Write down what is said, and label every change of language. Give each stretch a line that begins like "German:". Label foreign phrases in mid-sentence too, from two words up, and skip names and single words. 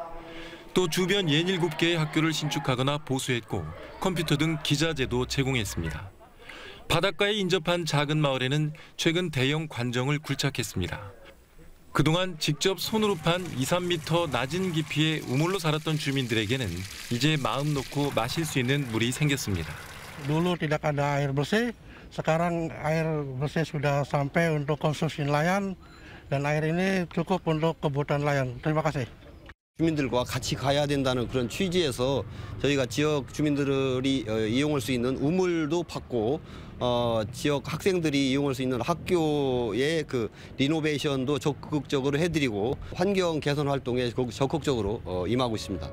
Korean: 또 주변 67개의 학교를 신축하거나 보수했고 컴퓨터 등 기자재도 제공했습니다. 바닷가에 인접한 작은 마을에는 최근 대형 관정을 굴착했습니다. 그동안 직접 손으로 판 2, 3m 낮은 깊이의 우물로 살았던 주민들에게는 이제 마음 놓고 마실 수 있는 물이 생겼습니다.
Indonesian: Dulu tidak ada air bersih, sekarang air bersih sudah sampai untuk konsumsi nelayan dan air ini cukup untuk kebutuhan nelayan. Terima kasih.
Korean: 주민들과 같이 가야 된다는 그런 취지에서 저희가 지역 주민들이 이용할 수 있는 우물도 받고 지역 학생들이 이용할 수 있는 학교의 그 리노베이션도 적극적으로 해드리고 환경 개선 활동에 적극적으로 임하고 있습니다.